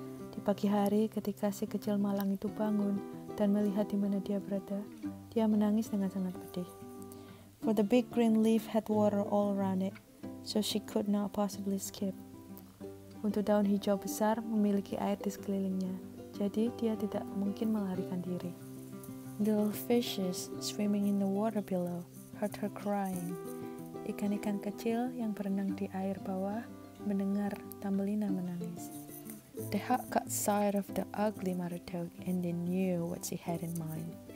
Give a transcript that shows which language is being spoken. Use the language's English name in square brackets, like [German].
[Indonesian] Di pagi hari, ketika si kecil malang itu bangun dan melihat di mana dia berada, dia menangis dengan sangat pedih. [English] For the big green leaf had water all around it, so she could not possibly escape. [Indonesian] Untuk daun hijau besar memiliki air di sekelilingnya, jadi dia tidak mungkin melarikan diri. [English] Little fishes swimming in the water below heard her crying. [Indonesian] Ikan-ikan kecil yang berenang di air bawah mendengar Thumbelina menangis. [English] The hawk caught sight of the ugly mother toad and they knew what she had in mind.